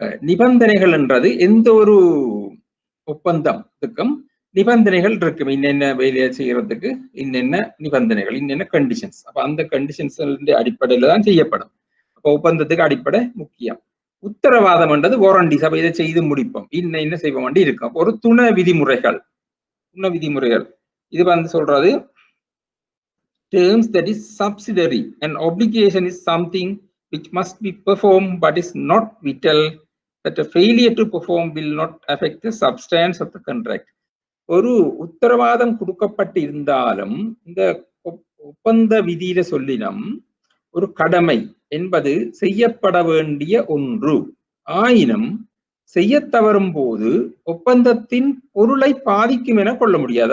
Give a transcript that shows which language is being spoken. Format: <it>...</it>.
<ta>நிபந்தனைகள் என்றது எந்த ஒரு ஒப்பந்தத்துக்கும் நிபந்தனைகள் இருக்கும். இன்னென்ன வேலையை செய்யறதுக்கு இன்னென்ன நிபந்தனைகள், இன்னென்ன கண்டிஷன்ஸ். அப்ப அந்த கண்டிஷன்ஸ் அடிப்படையில தான் செய்யப்படும். அப்ப ஒப்பந்தத்துக்கு அடிப்படை முக்கியம். உத்தரவாதம் என்றது வாரண்டிஸ். அப்ப இதை செய்து முடிப்போம், என்ன செய்வோம் வேண்டி இருக்கும். ஒரு துணை விதிமுறைகள். இது சொல்றது</ta> <en>terms that is subsidiary. An obligation is something which must be performed but is not vital that a failure to perform will not affect the substance of the contract.</en> <ta>ஒரு உத்தரவாதம் கொடுக்கப்பட்டு இருந்தாலும் இந்த ஒப்பந்த விதியில சொல்லினம் ஒரு கடமை என்பது செய்யப்பட வேண்டிய ஒன்று ஆயினும் செய்ய தவறும் போது ஒப்பந்தத்தின் பொருளை பாதிக்கும் என கொள்ள முடியாது.</ta>